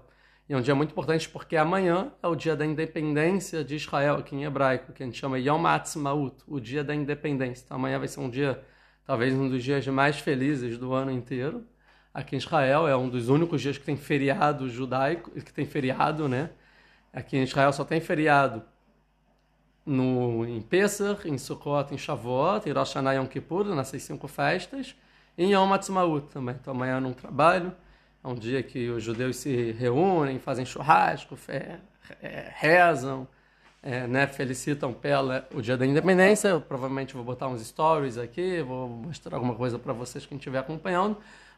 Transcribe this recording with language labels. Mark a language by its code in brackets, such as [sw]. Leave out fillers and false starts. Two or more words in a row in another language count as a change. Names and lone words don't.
[pt] E é um dia muito importante porque amanhã é o dia da independência de Israel, aqui em hebraico, que a gente chama Yom Ha'atzmaut, o dia da independência. Então amanhã vai ser um dia, talvez um dos dias mais felizes do ano inteiro. Aqui em Israel é um dos únicos dias que tem feriado judaico, que tem feriado, né? Aqui em Israel só tem feriado em Pesach, em Sukkot, em Shavuot, em Rosh Hashanah e Yom Kippur, nessas 5 festas, e em Yom Ha'atzmaut também. Então amanhã eu não trabalho. É um dia que os judeus se reúnem, fazem churrasco, rezam, né, felicitam o dia da independência. Eu provavelmente vou botar uns stories aqui, vou mostrar alguma coisa para vocês, quem estiver acompanhando.